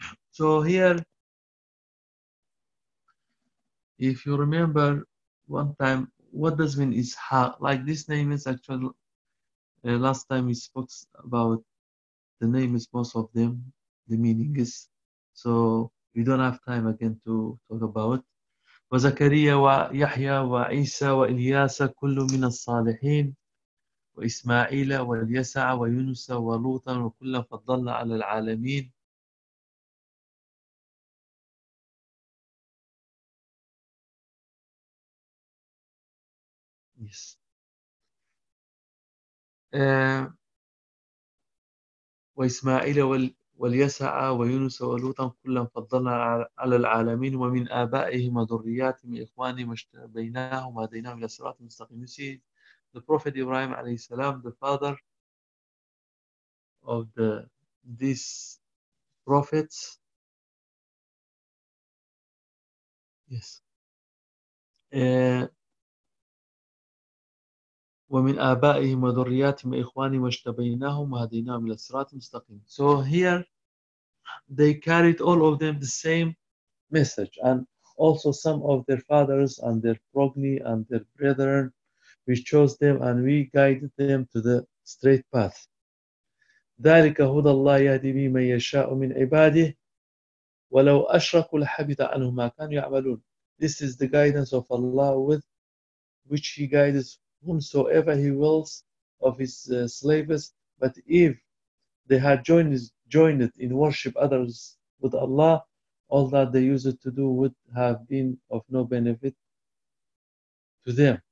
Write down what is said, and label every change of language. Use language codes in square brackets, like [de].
[en] So here, if you remember one time, what does mean Ishaq? Like this name is actually, last time we spoke about the name is most of them, the meaning is, so we don't have time again to talk about. [ar] وزكريا ويحيى وعيسى وإلياس كل من الصالحين وإسماعيل واليسع ويونس ولوطا وكل فضل على العالمين. [en] Yes. [ar] وإسماعيل واليسع ويونس ولوطا كلا فضلنا على العالمين ومن آبائهم وذرياتهم إخوانهم بينهم وهديناهم إلى صراط مستقيم. [en] The Prophet Ibrahim عليه السلام, the father of these prophets. Yes. [ar] ومن آبائهم وذرياتهم إخوانهم واجتبيناهم وهديناهم إلى الصراط المستقيم. [en] So here they carried all of them the same message, and also some of their fathers and their progeny and their brethren, we chose them and we guided them to the straight path. [ar] ذلك هدى الله يهدي به من يشاء من عباده ولو أشركوا لحبط عنهم ما كانوا يعملون. [en] This is the guidance of Allah with which He guides whomsoever He wills of His slaves, but if they had joined in worship others with Allah, all that they used to do would have been of no benefit to them.